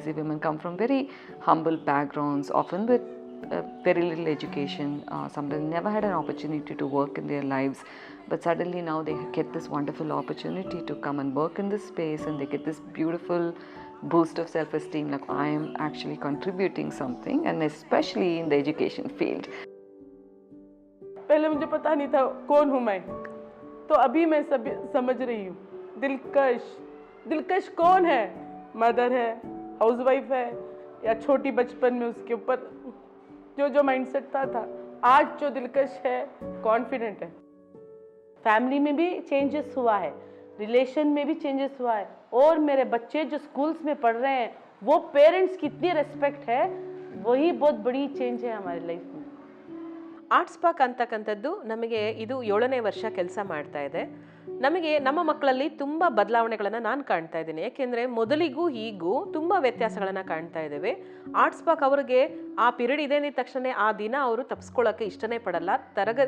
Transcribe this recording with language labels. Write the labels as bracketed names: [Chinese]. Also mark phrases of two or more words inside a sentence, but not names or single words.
[English] The women come from very humble backgrounds, often with very little education. Sometimes never had an opportunity to work in their lives, but suddenly now they get this wonderful opportunity to come and work in this space, and they get this beautiful boost of self-esteem, like I am actually contributing something, and especially in the education field. [Hindi] पहले मुझे पता नहीं था कौन हूँ मैं, तो अभी मैं सब समझ रही हूँ। दिलकश कौन है? मदर है, हाउसवाइफ है, या छोटी बचपन में उसके ऊपर जो [English] mindset, [Hindi] आज जो दिलकश है कॉन्फिडेंट है। फैमिली में भी चेंजेस हुआ है, रिलेशन में भी चेंजेस हुआ है, और मेरे बच्चे जो स्कूल्स में पढ़ रहे हैं वो [English] parents respect [Hindi] है, वही बहुत बड़ी चेंज है हमारी लाइफ में। [Kannada] ಆರ್ಟ್ಸ್ಪಾರ್ಕ್ ಅಂತಕ್ಕಂಥದ್ದು ನಮಗೆ ಇದು 7ನೇ ವರ್ಷ ಕೆಲಸ ಮಾಡ್ತಾ ಇದೆ. ನಮಗೆ ನಮ್ಮ ಮಕ್ಕಳಲ್ಲಿ ತುಂಬ ಬದಲಾವಣೆಗಳನ್ನು ನಾನು ಕಾಣ್ತಾ ಇದ್ದೀನಿ. ಯಾಕೆಂದರೆ ಮೊದಲಿಗೂ ಈಗೂ ತುಂಬ ವ್ಯತ್ಯಾಸಗಳನ್ನು ಕಾಣ್ತಾ ಇದ್ದೇವೆ. ಆರ್ಟ್ಸ್ಪಾರ್ಕ್ ಅವರಿಗೆ ಆ ಪಿರಿಯಡ್ ಇದೆ ಅಂದ ತಕ್ಷಣ ಆ ದಿನ ಅವರು ತಪ್ಪಿಸ್ಕೊಳ್ಳೋಕ್ಕೆ ಇಷ್ಟನೇ ಪಡಲ್ಲ.